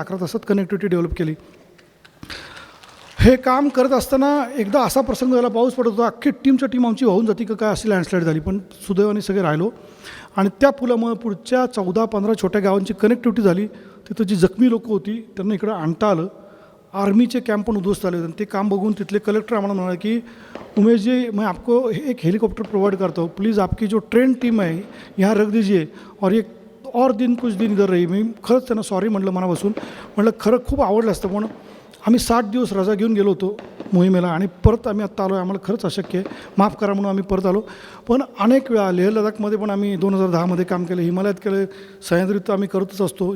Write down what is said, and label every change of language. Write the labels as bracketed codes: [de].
[mr] 11 तासात connectivity develop केली. हे काम करत असताना एकदा असा प्रसंग झाला, पाऊस पडत होता, अख्खी टीम आमची वाहून जाती का काय अशी लँडस्लाईड झाली, पण सुदैवाने सगळे राहिलो. आणि त्या पुलामुळे पुढच्या 14-15 छोट्या गावांची कनेक्टिव्हिटी झाली. तिथं जी जखमी लोकं होती त्यांना इकडं आणता आलं. आर्मीचे कॅम्प पण उद्ध्वस्त आले होते. ते काम बघून तिथले कलेक्टर आम्हाला म्हणाले की उमेश जी, [hi] मैं आपको एक हेलीकॉप्टर प्रोवाइड करता हूँ, प्लीज़ आपकी जो ट्रेन टीम है यहाँ रख दीजिए और एक और कुछ दिन इधर रही. [mr] मी खरंच त्यांना सॉरी म्हटलं मनापासून. म्हटलं खरं खूप आवडलं असतं, पण आम्ही 60 दिवस रजा घेऊन गेलो होतो मोहिमेला आणि परत आम्ही आत्ता आलो आहे, आम्हाला खरंच अशक्य आहे, माफ करा म्हणून आम्ही परत आलो. पण अनेक वेळा लेह लडाखमध्ये पण आम्ही 2010मध्ये काम केलं, हिमालयात केलं, सह्याद्रीत आम्ही करतच असतो.